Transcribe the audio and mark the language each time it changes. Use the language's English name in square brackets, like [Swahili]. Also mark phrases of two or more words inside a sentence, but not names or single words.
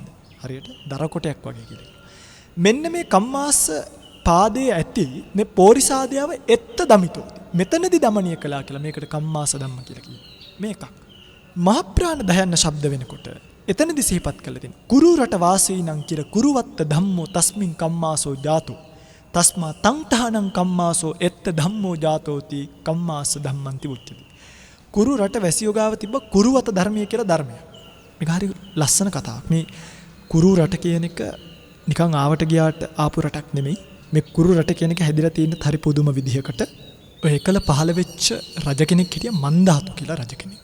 [Sinhala] හරියට දර කොටයක් වගේ කියලා. මෙන්න මේ කම්මාස පාදයේ ඇති මේ පෝරිසාදයාව [Pali] එත්ත දමිතෝති. [Sinhala] මෙතනදී දමනය කළා කියලා මේකට කම්මාස ධම්ම කියලා කියනවා. මේකක්. මහ ප්‍රාණ දයන්න ශබ්ද වෙනකොට එතනදී සිහිපත් කළ දෙන. [Pali] කුරු රට වාසීනං කිර කුරුවත්ත ධම්මෝ තස්මින් කම්මාසෝ ජාතෝ. තස්මා තං තහනං කම්මාසෝ එත්ත ධම්මෝ ජාතෝති කම්මාස ධම්මන්ති උච්චති. [Sinhala] කුරු රට වැසියෝ ගාව තිබ්බ කුරුවත ධර්මය කියලා ධර්මයක්. මේක හරි ලස්සන කතාවක්. මේ කුරු රට කියන එක නිකන් ආවට ගියාට ආපු රටක් නෙමෙයි. මේ කුරු රට කියන එක හැදිලා තියෙන හරි පුදුම විදිහකට. ඔය එකල පහළ වෙච්ච රජ කෙනෙක් හිටියා මන්දාතු කියලා රජ කෙනෙක්.